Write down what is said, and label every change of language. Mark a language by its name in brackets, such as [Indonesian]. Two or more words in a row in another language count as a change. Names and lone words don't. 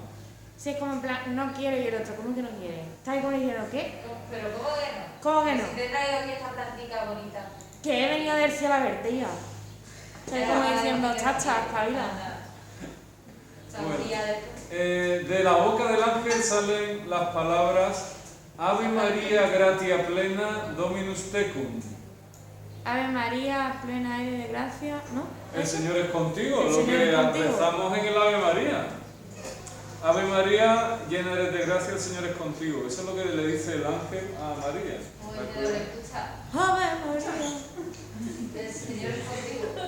[Spanish] Sí, es como en plan, no quiero y el otro, ¿cómo que no quiere? ¿Estás ahí como diciendo qué? Pero ¿cómo que no? ¿Cómo que no? Si te he traído aquí esta plantita bonita. Que he venido del cielo a verte, ya. Estás como diciendo, chacha, espabila. De la boca del ángel salen las palabras [Latin] Ave María gratia plena Dominus tecum. [Spanish] Ave María, plena eres de gracia, ¿no? El Señor es contigo, El lo Señor que es contigo. rezamos en el Ave María. Ave María, llena eres de gracia, el Señor es contigo. Eso es lo que le dice el ángel a María. Ave María. El Señor es contigo.